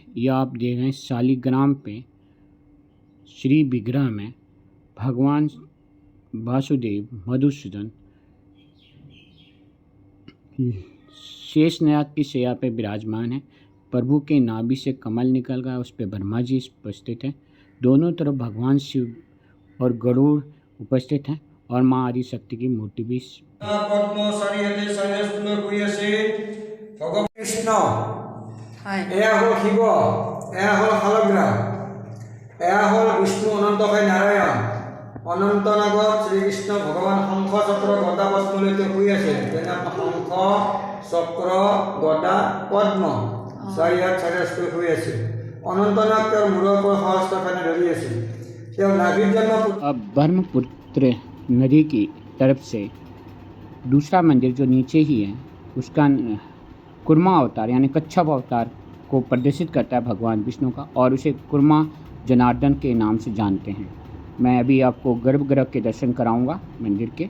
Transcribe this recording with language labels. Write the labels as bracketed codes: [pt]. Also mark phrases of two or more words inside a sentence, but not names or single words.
[hi] यह आप देख रहे हैं शालिग्राम पे श्री विग्रह में भगवान वासुदेव मधुसूदन शेषनाग की शैया पे विराजमान है। प्रभु के नाभि से कमल निकल गया, उस पर ब्रह्मा जी उपस्थित हैं। दोनों तरफ भगवान शिव और गरुड़ उपस्थित हैं और माँ आदिशक्ति की मूर्ति भी। [as] कृष्ण এয়া হল শিৱ, এয়া হল শালগ্ৰাম, এয়া হল বিষ্ণু অনন্তকায় নাৰায়ণ। অনন্ত নাগত শ্ৰীকৃষ্ণ ভগৱান শংখ চক্ৰ গদা পদ্মলৈকে শুই আছে। যেনে শংখ চক্ৰ গদা পদ্ম চাৰিহাত চাৰিহাত শুই আছে। অনন্ত নাগ তেওঁৰ মূৰৰ পৰা সহস্ৰখানে ধৰি আছে। তেওঁ নাভিৰ জন্ম। [hi] अब ब्रह्मपुत्र नदी की तरफ से दूसरा मंदिर जो नीचे ही है, उसका कुर्मा अवतार यानी कच्छप अवतार को प्रदर्शित करता है भगवान विष्णु का, और उसे कुर्मा जनार्दन के नाम से जानते हैं। मैं अभी आपको गर्भगृह के दर्शन कराऊंगा मंदिर के।